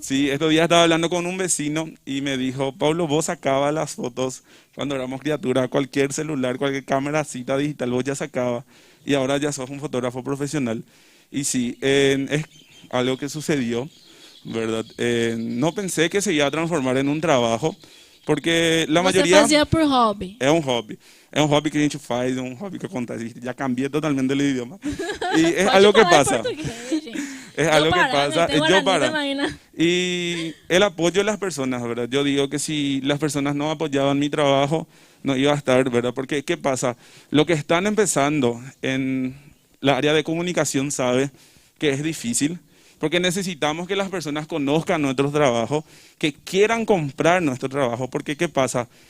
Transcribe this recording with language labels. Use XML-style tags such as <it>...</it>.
<es>Sí, estos días estaba hablando con un vecino y me dijo, Pablo, vos sacabas las fotos cuando éramos criaturas, cualquier celular, cualquier cámaracita digital, vos ya sacabas y ahora ya sos un fotógrafo profesional. Y sí, es algo que sucedió, ¿verdad? No pensé que se iba a transformar en un trabajo, porque la mayoría...</es> <pt>Você fazia por hobby. É um hobby que a gente faz, é um hobby que acontece, já</pt> <es>cambié totalmente el idioma. Y es algo que pasa. Es algo que pasa, yo para. Y el apoyo de las personas, ¿verdad? Yo digo que si las personas no apoyaban mi trabajo, no iba a estar, ¿verdad? Porque, ¿qué pasa? Lo que están empezando en la área de comunicación sabe que es difícil, porque necesitamos que las personas conozcan nuestro trabajo, que quieran comprar nuestro trabajo, porque ¿qué pasa?</es>